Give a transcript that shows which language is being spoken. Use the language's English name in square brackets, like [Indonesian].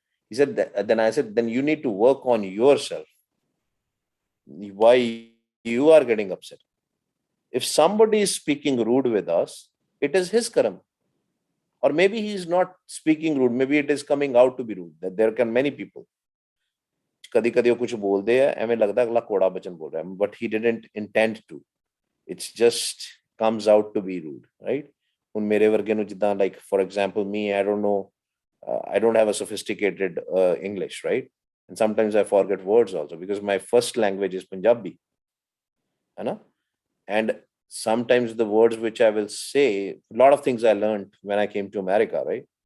[English] He said, then I said, then you need to work on yourself. Why you are getting upset? If somebody is speaking rude with us, it is his karam. Or maybe he is not speaking rude. Maybe it is coming out to be rude. That there can many people. [Punjabi] ਕਦੀ ਕਦੀ ਉਹ ਕੁਝ ਬੋਲਦੇ ਆ, ਐਵੇਂ ਲੱਗਦਾ ਅਗਲਾ ਕੋੜਾ ਬਚਨ ਬੋਲ ਰਿਹਾ, [English] but he didn't intend to. It's just comes out to be rude, right? [Punjabi] ਹੁਣ ਮੇਰੇ ਵਰਗੇ ਨੂੰ ਜਿੱਦਾਂ, [English] like for example me, I don't know, I don't have a sophisticated English, right? And sometimes I forget words also, because my first language is Punjabi, है ना? And sometimes the words which I will say, a lot of things I learned when I came to America, right?